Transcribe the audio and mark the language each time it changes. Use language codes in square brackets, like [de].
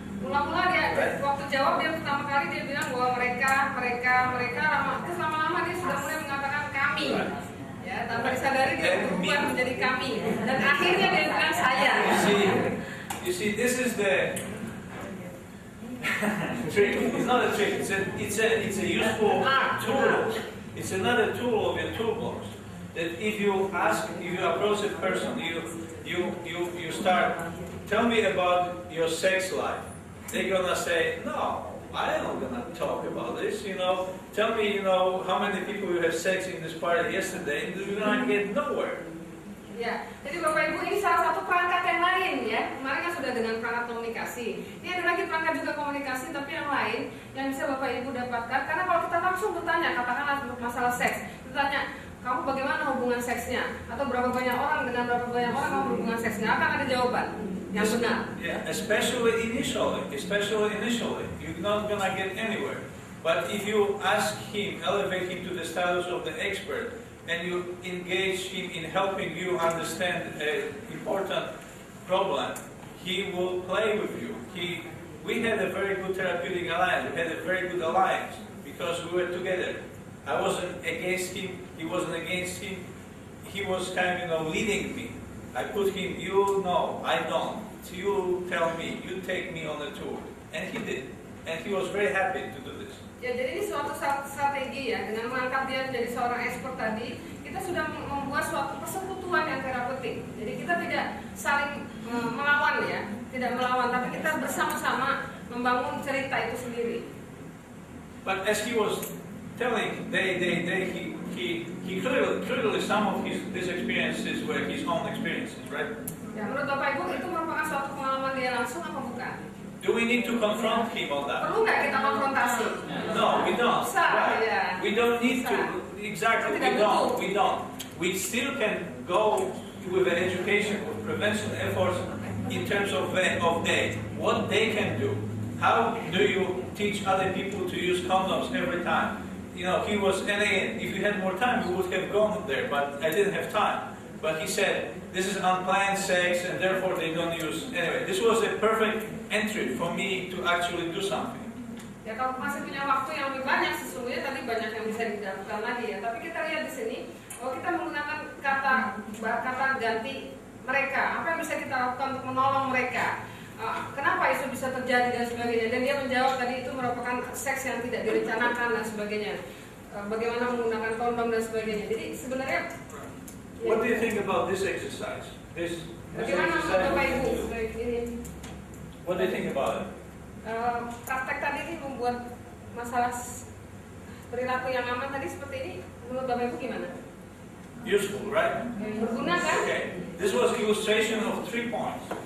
[id] Mula-mula dia waktu jawab dia pertama kali dia bilang bahwa mereka, terus lama-lama dia sudah mulai mengatakan kami. Ya, tanpa disadari dia berubah menjadi kami. Dan akhirnya dia bilang saya. [en] You see, this is the trick. It's not a trick. It's a useful tool. It's another tool of your toolbox. That if you approach a person, you start, tell me about your sex life. They're gonna say, no, I'm not gonna talk about this, Tell me, how many people you have sex in this party yesterday, and you're gonna get nowhere. [id] Ya, jadi Bapak Ibu ini salah satu perangkat yang lain ya. Kemarin kan sudah dengan perangkat komunikasi. Ini ada lagi perangkat juga komunikasi, tapi yang lain yang bisa Bapak Ibu dapatkan. Karena kalau kita langsung bertanya, katakanlah masalah seks, kita tanya, kamu bagaimana hubungan seksnya? Atau berapa banyak orang dengan berapa banyak orang kamu hubungan seksnya? Akan ada jawaban yang benar. [en] Yeah, especially initially, you're not gonna get anywhere. But if you ask him, elevate him to the status of the expert, and you engage him in helping you understand an important problem, he will play with you. We had a very good therapeutic alliance. We had a very good alliance because we were together. I wasn't against him. He wasn't against him. He was kind of leading me. I put him, I don't. You tell me, you take me on a tour. And he did. And he was very happy to do this. [id] Ya, jadi ini suatu strategi ya, dengan mengangkat dia menjadi seorang expert tadi, kita sudah membuat suatu persekutuan yang terapeutik. Jadi kita tidak saling melawan ya, tidak melawan, tapi kita bersama-sama membangun cerita itu sendiri. [en] But as he was telling, he clearly some of these experiences were his own experiences, right? [id] Ya, menurut Bapak Ibu itu merupakan suatu pengalaman dia langsung apa bukan? [en] Do we need to confront him on that? [id] Perlu nggak kita konfrontasi? [en] No, we don't. Right. Yeah. We don't need to. Exactly, we don't. We still can go with the education, with prevention efforts in terms of what they can do. How do you teach other people to use condoms every time? He was, and again, if we had more time, we would have gone there, but I didn't have time. But he said, this is unplanned sex, and therefore they don't use. Anyway, this was a perfect entry for me to actually do something. [id] Ya, kalau masih punya waktu yang lebih banyak, sesungguhnya tadi banyak yang bisa dilakukan lagi ya. Tapi kita lihat di sini, bahwa kita menggunakan kata ganti mereka. Apa yang bisa kita lakukan untuk menolong mereka? Kenapa itu bisa terjadi dan sebagainya? Dan dia menjawab tadi itu merupakan seks yang tidak direncanakan dan sebagainya. Bagaimana menggunakan kondom dan sebagainya. Jadi sebenarnya [en] What do you think about this exercise? [id] Bagaimana menurut Bapak Ibu? [en] What do you think about it? [id] Praktek tadi ini membuat masalah perilaku yang aman tadi seperti ini, menurut Bapak Ibu gimana? [en] Useful, right? [id] Berguna kan? [en] Okay. This was illustration of 3 points.